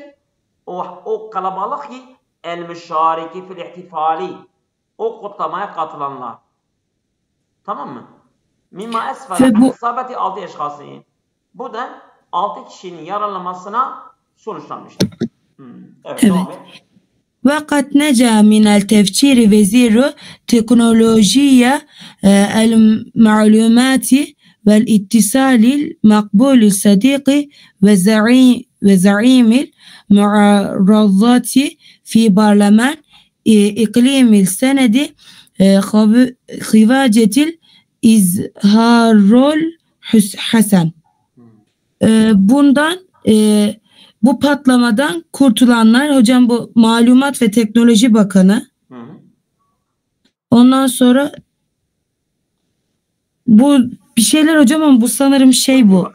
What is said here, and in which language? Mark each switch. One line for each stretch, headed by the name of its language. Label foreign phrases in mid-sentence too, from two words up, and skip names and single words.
Turkish: O kalabalık ki
Arabic: المشاركين في الاحتفال
Turkish: o kutlamaya katılanlar. Tamam mı?
Arabic: مما أسفر إصابة 6 أشخاص.
Turkish: Bu da 6 kişinin yaralanmasına sonuçlanmıştır. Evet.
Arabic: وقد نجا من التفجير وزير تكنولوجيا المعلومات والاتصال المقبول الصديق وزعيم المعارضات في برلمان إقليم السند خواجة الإزهار Hasan.
Turkish: Bundan bu patlamadan kurtulanlar hocam bu Malumat ve Teknoloji Bakanı. Ondan sonra bu bir şeyler hocam ama bu sanırım şey bu.